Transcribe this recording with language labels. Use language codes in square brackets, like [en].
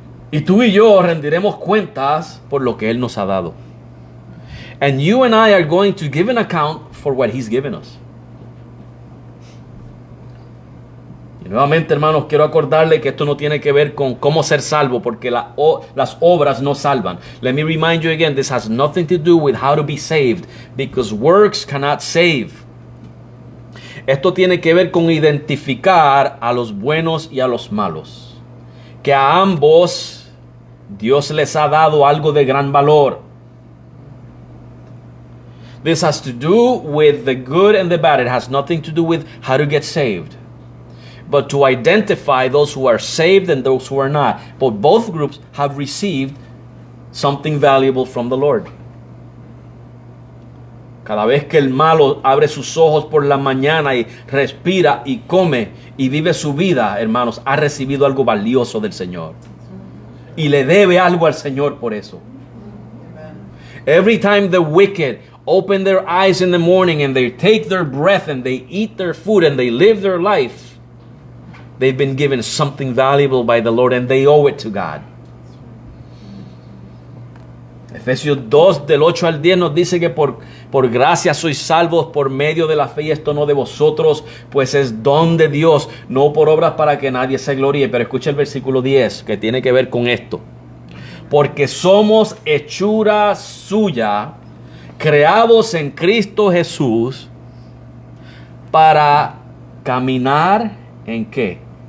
[es] Y tú y yo rendiremos cuentas por lo que Él nos ha dado. [en] And you and I are going to give an account for what He's given us. [es] Y nuevamente, hermanos, quiero acordarle que esto no tiene que ver con cómo ser salvo, porque las obras no salvan. [en] Let me remind you again, this has nothing to do with how to be saved, because works cannot save. [es] Esto tiene que ver con identificar a los buenos y a los malos. Que a ambos Dios les ha dado algo de gran valor. [en] This has to do with the good and the bad. It has nothing to do with how to get saved, but to identify those who are saved and those who are not. But both groups have received something valuable from the Lord. [es] Cada vez que el malo abre sus ojos por la mañana y respira y come y vive su vida, hermanos, ha recibido algo valioso del Señor. Y le debe algo al Señor por eso. [en] Every time the wicked open their eyes in the morning and they take their breath and they eat their food and they live their life, they've been given something valuable by the Lord and they owe it to God. [es] Efesios 2 del 8 al 10 nos dice que por gracia sois salvos por medio de la fe, y esto no de vosotros, pues es don de Dios, no por obras para que nadie se gloríe. Pero escucha el versículo 10 que tiene que ver con esto. Porque somos hechura suya, creados en Cristo Jesús, para caminar ¿en qué?